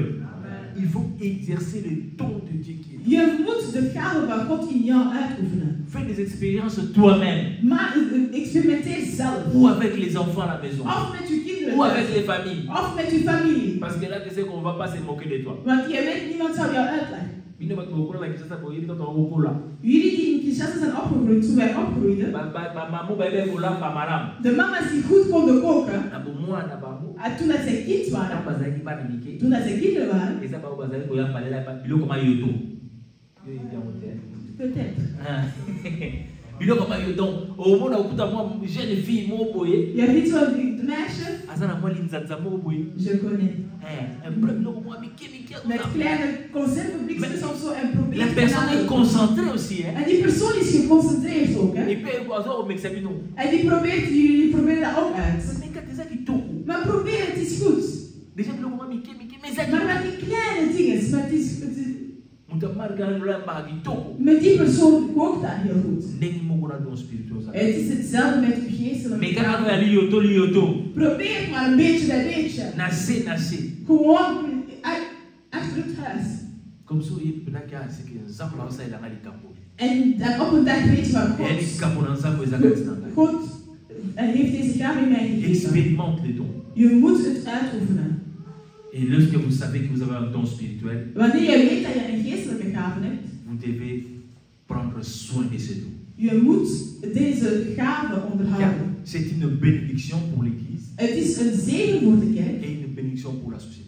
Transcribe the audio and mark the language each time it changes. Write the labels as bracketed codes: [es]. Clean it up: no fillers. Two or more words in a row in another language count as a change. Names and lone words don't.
[fr] Il faut exercer le don de Dieu qui est là. Fais des expériences toi-même. Ou avec les enfants à la maison. Ou avec les familles. Parce que là, tu sais qu'on ne va pas se moquer de toi. [nl] De mama's die goed konden koken. Toen dat zij kind waren. Toen dat zij kinderen waren. [fr] Peut-être. Donc, au moment où jeune fille, il y a vite un meisje. Je connais. [nl] Met kleine conservenblikjes is soms zo een probleem. La personne est concentrée aussi. En die persoon is geconcentreerd ook. En die proberen dat ook uit. Maar probeer, het is goed. Maar met die kleine dingen, met die persoon kookt dat heel goed. Het is hetzelfde met uw geestelijke gaven. Probeer maar een beetje bij beetje. Gewoon achter het huis. En dan op een dag weet je van God heeft deze gave in mij gegeven. Je moet het uitoefenen. [fr] Et lorsque vous savez que vous avez un don spirituel, vous devez prendre soin de ce don. C'est une bénédiction pour l'Église et une bénédiction pour la société.